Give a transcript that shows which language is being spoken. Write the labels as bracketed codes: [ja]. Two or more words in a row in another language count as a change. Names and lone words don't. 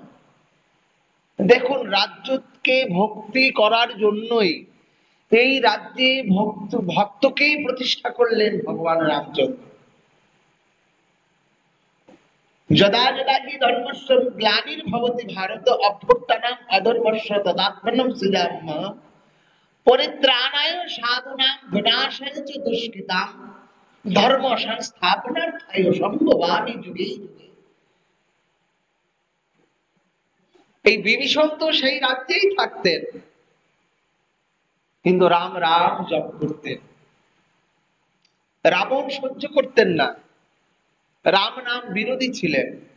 [bn] দেখুন, রাজ্যকে ভক্তি করার জন্যই এই রাজ্যে ভক্তকেই প্রতিষ্ঠা করলেন ভগবান রামচন্দ্র। [sa] যদা যদা হি ধর্মস্য গ্লানির্ভবতি ভারত অভ্যুত্থানম অধর্মস্য তদাত্মনম সৃজাম্যহম পরিত্রাণায় সাধুনাং বিনাশায় চ দুষ্কৃতাম ধর্ম সংস্থাপনার্থায় সম্ভবামি যুগে যুগে। [bn] এই বিভীষণ তো সেই রাজ্যেই থাকতেন, কিন্তু রাম রাম জপ করতেন। রাবণ সহ্য করতেন না, রাম নাম বিরোধী ছিলেন।